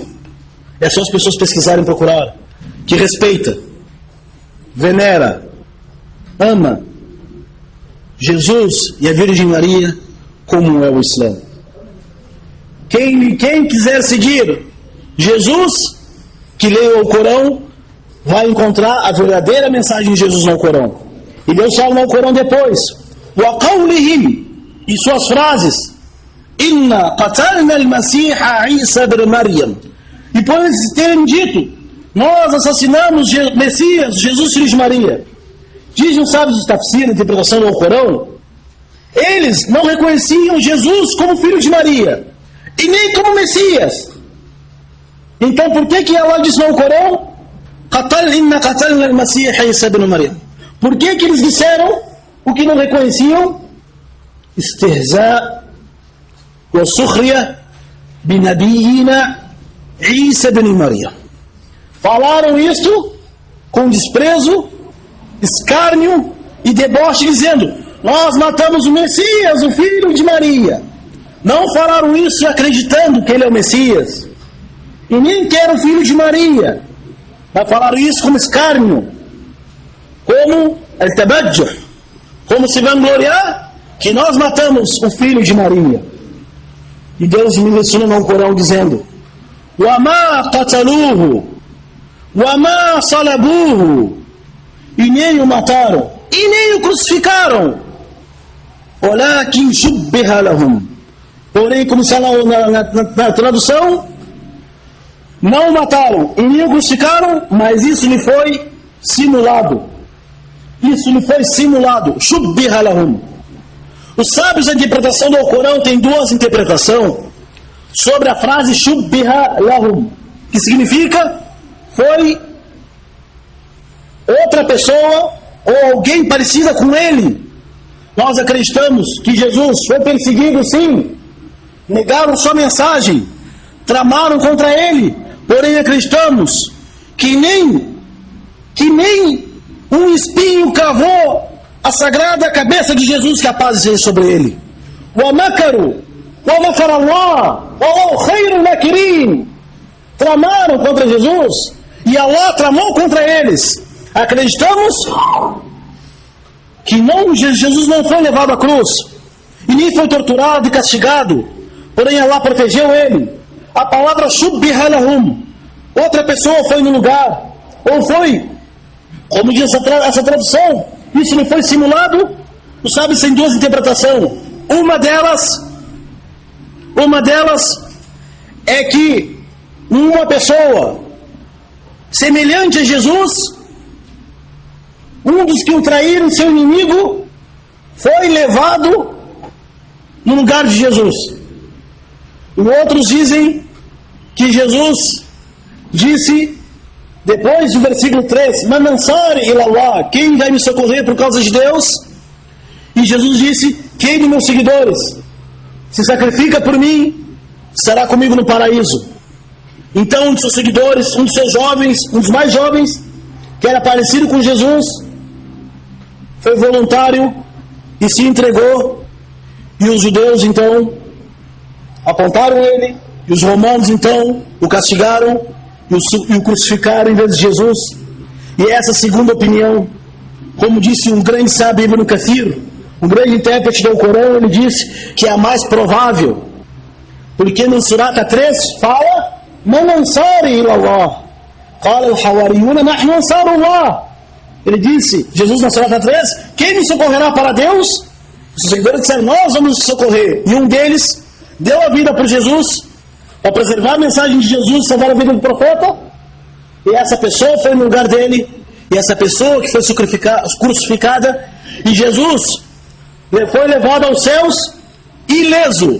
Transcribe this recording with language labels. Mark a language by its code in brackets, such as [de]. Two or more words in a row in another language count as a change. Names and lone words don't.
[pt] É só as pessoas pesquisarem e procurar. Que respeita, venera, ama Jesus e a Virgem Maria como é o Islã. Quem quiser seguir Jesus, que leia o Corão, vai encontrar a verdadeira mensagem de Jesus no Corão. E Deus fala no Corão depois: وَقَوْلِهِمْ, e suas frases: [ar] إِنَّا قَتَلْنَا الْمَسِيحَ عِيسَى بْنَ مَرْيَمَ. [pt] E por eles terem dito: nós assassinamos Messias, Jesus filho de Maria. Dizem os sábios do Tafsir, a interpretação do Corão, eles não reconheciam Jesus como filho de Maria e nem como Messias. Então por que Allah diz no Corão: [ar] إِنَّا قَتَلْنَا الْمَسِيحَ عِيسَى بْنَ مَرْيَمَ? [pt] Por que eles disseram o que não reconheciam? [ar] استهزاء وسخرية بنبينا عيسى ابن مريم. [pt] Falaram isto com desprezo, escárnio e deboche, dizendo: nós matamos o Messias, o filho de Maria. Não falaram isso acreditando que ele é o Messias, e nem que era o filho de Maria, mas falaram isso como escárnio, como al-tabajjuh, como se vangloriar que nós matamos o filho de Maria. E Deus me ensina no Corão dizendo: [ar] وَمَا قَتَلُوهُ وَمَا صَلَبُوهُ, [pt] e nem o mataram e nem o crucificaram, [ar] وَلَكِنْ شُبِّهَ لَهُمْ, [pt] Porém, como está na tradução, não mataram e nem o crucificaram, mas isso lhe foi simulado. Isso lhe foi simulado. [ar] شُبِّهَ لَهُمْ. [pt] Os sábios da interpretação do Alcorão têm duas interpretações sobre a frase [ar] شُبِّهَ لَهُمْ, [pt] que significa foi outra pessoa ou alguém parecida com ele. Nós acreditamos que Jesus foi perseguido, sim. Negaram sua mensagem, tramaram contra ele. Porém acreditamos que nem um espinho cravou a sagrada cabeça de Jesus, capaz de ser sobre ele. [ar] وَمَكَرُوا وَمَكَرَ اللَّهُ وَاللَّهُ خَيْرُ الْمَاكِرِينَ. [pt] Tramaram contra Jesus e Allah tramou contra eles. Acreditamos que Jesus não foi levado à cruz e nem foi torturado e castigado, porém Allah protegeu ele. A palavra [ar] شُبِّهَ لَهُمْ, [pt] outra pessoa foi no lugar, ou foi, como diz essa tradução, isso não foi simulado. Os sábios têm duas interpretações. Uma delas é que uma pessoa semelhante a Jesus, um dos que o traíram, seu inimigo, foi levado no lugar de Jesus. E outros dizem que Jesus disse, depois do versículo 3, [ar] مَنْ أَنْصَارِي إِلَى اللَّهِ, [pt] quem vai me socorrer por causa de Deus? E Jesus disse, quem dos meus seguidores se sacrifica por mim, será comigo no paraíso. Então um dos seus seguidores, um dos seus jovens, um dos mais jovens, que era parecido com Jesus, foi voluntário e se entregou. E os judeus então apontaram ele, e os romanos então o castigaram e o crucificaram em vez de Jesus. E essa segunda opinião, como disse um grande sábio, Ibn Kathir, um grande intérprete do Alcorão, ele disse que é a mais provável, porque no Surata 3 fala [ar] مَنْ أَنْصَارِي إِلَى اللَّهِ قَالَ الْحَوَارِيُّونَ نَحْنُ أَنْصَارُ اللَّهِ. [pt] Ele disse, Jesus na Surata 3, quem me socorrerá para Deus? Os seguidores disseram, nós vamos socorrer. E um deles deu a vida por Jesus, para preservar a mensagem de Jesus e salvar a vida do profeta. E essa pessoa foi no lugar dele, e essa pessoa que foi crucificada, e Jesus foi levado aos céus ileso.